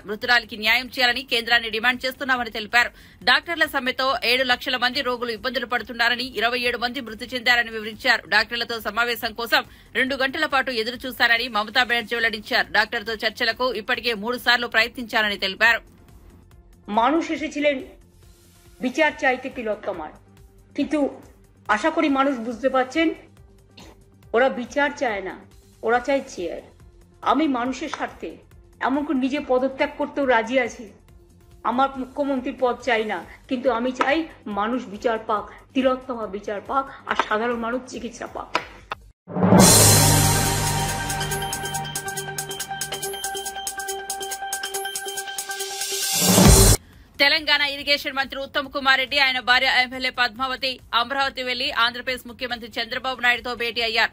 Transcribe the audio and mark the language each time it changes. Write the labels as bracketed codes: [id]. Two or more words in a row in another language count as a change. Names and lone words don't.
[te] మృతురాలికి న్యాయం చేయాలని కేంద్రాన్ని డిమాండ్ చేస్తున్నామని తెలిపారు. డాక్టర్ల సమ్మెతో 7 లక్షల మంది రోగులు ఇబ్బందులు పడుతున్నారని, 27 మంది మృతి చెందారని వివరించారు. డాక్టర్లతో సమావేశం కోసం 2 గంటల పాటు ఎదురు చూశారని మమతా బెనర్జీ వెల్లడించారు. డాక్టర్తో చర్చలకు ఇప్పటికే 3 సార్లు ప్రయత్నించారని తెలిపారు. [bn] মানুষ এসেছিলেন বিচার চাইতে তিলোত্তমার, কিন্তু আশা করি মানুষ বুঝতে পারছেন ওরা বিচার চায় না, ওরা চায় চেয়ার। আমি মানুষের স্বার্থে এমনকি নিজে পদত্যাগ করতেও রাজি আছি। আমার মুখ্যমন্ত্রীর পদ চাই না, কিন্তু আমি চাই মানুষ বিচার পাক, তিলোত্তমা বিচার পাক, আর সাধারণ মানুষ চিকিৎসা পাক। [te] తెలంగాణ ఇరిగేషన్ మంత్రి ఉత్తమ్ కుమార్ రెడ్డి, ఆయన భార్య ఎమ్మెల్యే పద్మావతి అమరావతి వెళ్లి ఆంధ్రప్రదేశ్ ముఖ్యమంత్రి చంద్రబాబు నాయుడుతో భేటీ అయ్యారు.